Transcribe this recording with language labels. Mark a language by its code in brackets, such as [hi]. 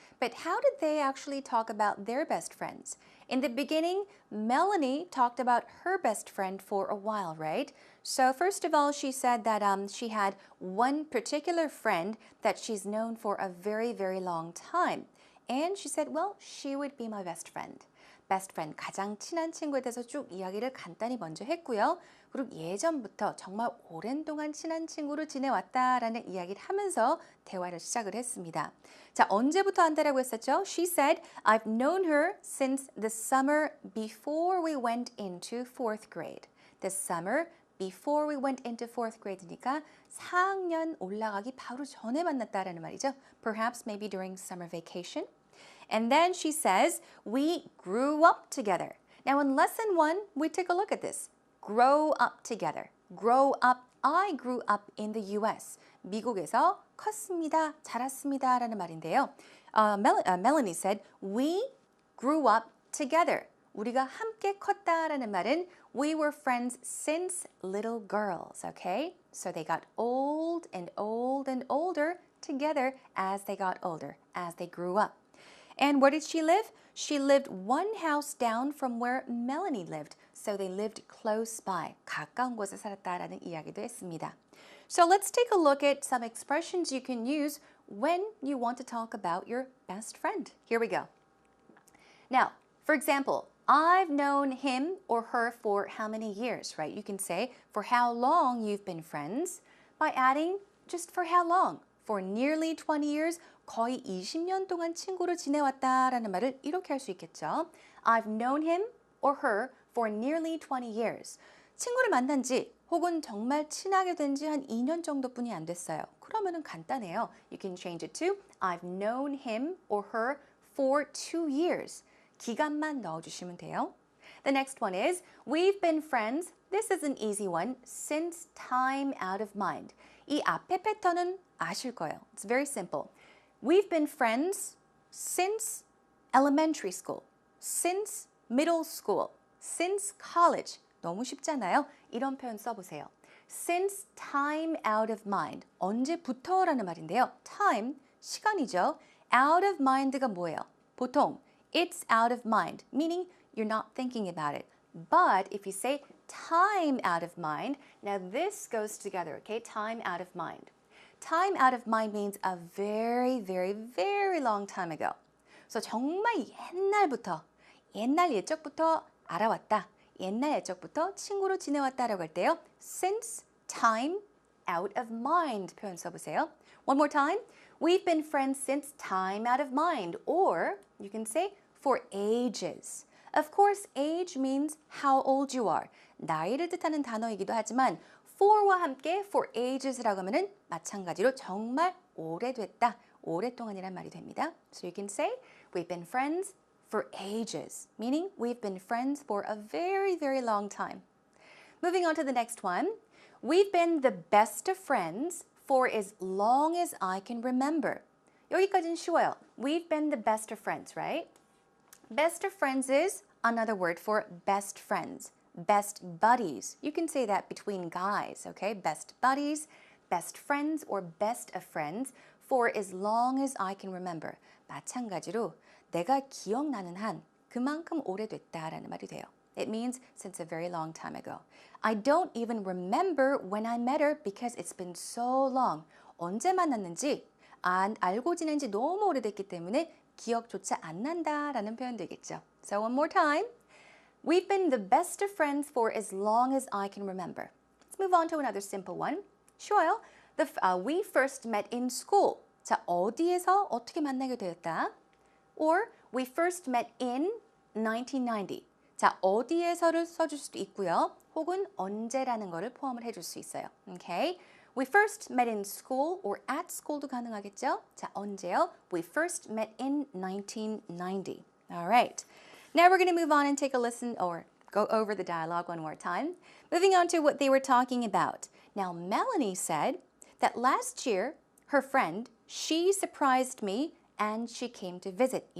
[en] But how did they actually talk about their best friends? In the beginning, Melanie talked about her best friend for a while, right? So first of all, she said that she had one particular friend that she's known for a very, very long time. And she said, well, she would be my best friend. Best friend, [ko] 가장 친한 친구에 대해서 쭉 이야기를 간단히 먼저 했고요. 그리고 예전부터 정말 오랜 동안 친한 친구로 지내왔다라는 이야기를 하면서 대화를 시작을 했습니다. 자, 언제부터 안다라고 했었죠? [en] She said, I've known her since the summer before we went into fourth grade. The summer before we went into fourth grade니까 [ko] 4학년 올라가기 바로 전에 만났다라는 말이죠. [en] Perhaps maybe during summer vacation. And then she says, we grew up together. Now in lesson 1, we take a look at this. Grow up together. Grow up. I grew up in the US. [ko] 미국에서 컸습니다. 자랐습니다. 라는 말인데요. [en] Melanie said, we grew up together. [ko] 우리가 함께 컸다라는 말은 [en] we were friends since little girls, okay? So they got old and old and older together as they got older, as they grew up. And where did she live? She lived one house down from where Melanie lived. So they lived close by. [ko] 가까운 곳에 살았다라는 이야기도 했습니다. [en] So let's take a look at some expressions you can use when you want to talk about your best friend. Here we go. Now, for example, I've known him or her for how many years, right? You can say for how long you've been friends by adding just for how long. For nearly 20 years, [ko] 거의 20년 동안 친구로 지내왔다라는 말을 이렇게 할 수 있겠죠. [en] I've known him or her for nearly 20 years. [ko] 친구를 만난 지 혹은 정말 친하게 된 지 한 2년 정도뿐이 안 됐어요. 그러면은 간단해요. [en] You can change it to I've known him or her for 2 years. [ko] 기간만 넣어주시면 돼요. [en] The next one is we've been friends. This is an easy one. Since time out of mind. [ko] 이 앞에 패턴은 아실 거예요. [en] It's very simple. We've been friends since elementary school, since middle school, since college. [ko] 너무 쉽잖아요. 이런 표현 써보세요. [en] Since time out of mind. [ko] 언제부터라는 말인데요. Time, 시간이죠. [en] Out of mind가 [ko] 뭐예요? 보통 [en] it's out of mind, meaning you're not thinking about it. But if you say time out of mind, now this goes together, okay? Time out of mind. Time out of mind means a very, very, very long time ago. [ko] So 정말 옛날부터, 옛날 옛적부터 알아왔다. 옛날 옛적부터 친구로 지내왔다라고 할 때요. [en] Since time out of mind [ko] 표현 써보세요. [en] One more time. We've been friends since time out of mind. Or you can say for ages. Of course, age means how old you are. [ko] 나이를 뜻하는 단어이기도 하지만 for와 함께 for ages라고 하면은 마찬가지로 정말 오래됐다, 오랫동안이란 말이 됩니다. [en] So you can say we've been friends for ages, meaning we've been friends for a very, very long time. Moving on to the next one. We've been the best of friends for as long as I can remember. [ko] 여기까지는 쉬워요. [en] We've been the best of friends, right? Best of friends is another word for best friends. Best buddies. You can say that between guys, okay? Best buddies, best friends, or best of friends for as long as I can remember. [ko] 마찬가지로 내가 기억나는 한 그만큼 오래됐다라는 말이 돼요. [en] It means since a very long time ago. I don't even remember when I met her because it's been so long. [ko] 언제 만났는지 알고 지낸 지 너무 오래됐기 때문에 기억조차 안 난다라는 표현 되겠죠. [en] So one more time. We've been the best of friends for as long as I can remember. Let's move on to another simple one. [ko] 쉬워요. [en] We first met in school. [ko] 자, 어디에서 어떻게 만나게 되었다? [en] Or we first met in 1990. [ko] 자, 어디에서를 써줄 수도 있고요. 혹은 언제라는 거를 포함을 해줄 수 있어요. [en] Okay? We first met in school or at school도 [ko] 가능하겠죠? 자, 언제요? [en] We first met in 1990. All right. Now we're going to move on and take a listen or go over the dialogue one more time. Moving on to what they were talking about. Now, Melanie said that last year, her friend, she surprised me and she came to visit.